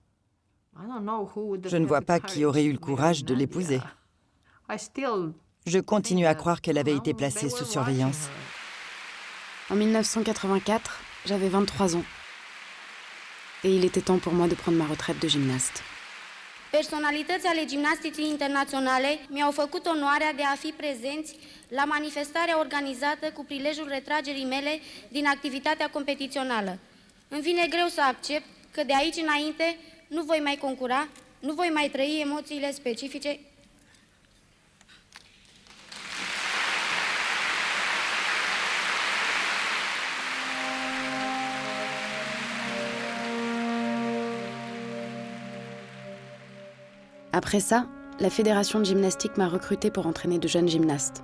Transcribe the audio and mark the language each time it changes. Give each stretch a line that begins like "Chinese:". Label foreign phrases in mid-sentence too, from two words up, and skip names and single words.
French: Je ne vois pas qui aurait eu le courage de l'épouser. Je continue à croire qu'elle avait été placée sous surveillance. En 1984, j'avais 23 ans. Et il était temps pour moi de prendre ma retraite de gymnaste.
Romanian: Personalități ale gimnasticii internaționale mi-au făcut onoarea de a fi prezenți la manifestarea organizată cu prilejul retragerii mele din activitatea competițională. Îmi vine greu să accept că de aici înainte nu voi mai concura, nu voi mai trăi emoțiile specifice.
French: Après ça, la fédération de gymnastique m'a recrutée pour entraîner de jeunes gymnastes.